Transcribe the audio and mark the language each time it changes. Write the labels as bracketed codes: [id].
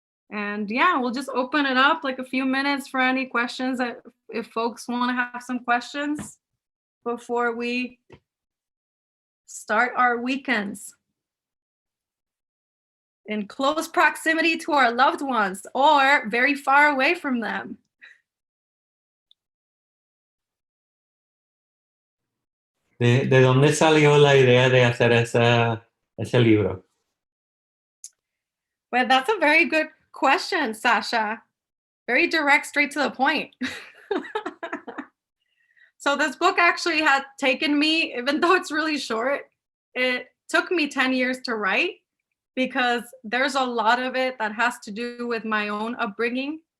[en] And yeah, we'll just open it up like a few minutes for any questions that if folks want to have some questions before we start our weekends in close proximity to our loved ones or very far away from them. [es] ¿De dónde salió la idea de hacer ese libro? [en] Well, that's a very good question, Sasha. Very direct, straight to the point. So this book actually had taken me, even though it's really short, it took me 10 years to write because there's a lot of it that has to do with my own upbringing.